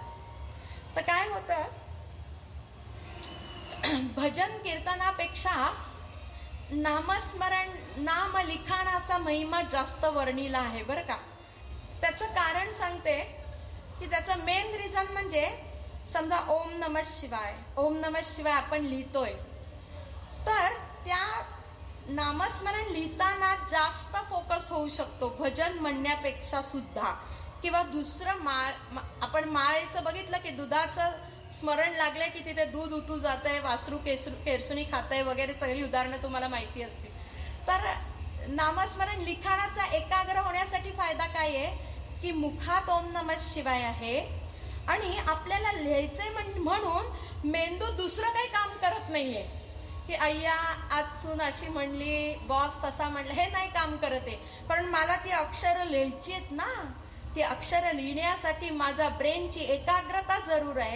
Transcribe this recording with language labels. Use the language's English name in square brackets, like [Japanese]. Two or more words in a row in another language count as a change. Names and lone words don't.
[Marathi] तर काय होतं, भजन कीर्तनापेक्षा नामस्मरण नाम लिखाणाचा महिमा जास्त वर्णिला आहे बरं का. त्याचं कारण सांगते की त्याचं [English] main reason [Marathi] म्हणजे समजा [Sanskrit] ओम नमः शिवाय, ओम नमः शिवाय [Marathi] आपण लिहितोय, तर त्या नामस्मरण लिहिताना जास्त फोकस होऊ शकतो भजन म्हणण्यापेक्षा सुद्धा. किंवा दुसरं आपण माळेचं बघितलं की दुधाचं स्मरण लागलंय की तिथे दूध उतू जात आहे, वासरू केरसुणी खात आहे वगैरे, सगळी उदाहरणं तुम्हाला माहिती असतील. तर नामस्मरण लिखाणाचा एकाग्र होण्यासाठी फायदा काय आहे की मुखात [Sanskrit] ओम नमः शिवाय [Marathi] आहे आणि आपल्याला लिहायचंय म्हणून मेंदू दुसरं काही काम करत नाहीये की अय्या आज सून अशी म्हणली, बॉस तसा म्हणलं, हे नाही काम करत आहे. पण मला ती अक्षरं लिहायची आहेत ना, ती अक्षरं लिहिण्यासाठी माझ्या ब्रेनची एकाग्रता जरूर आहे.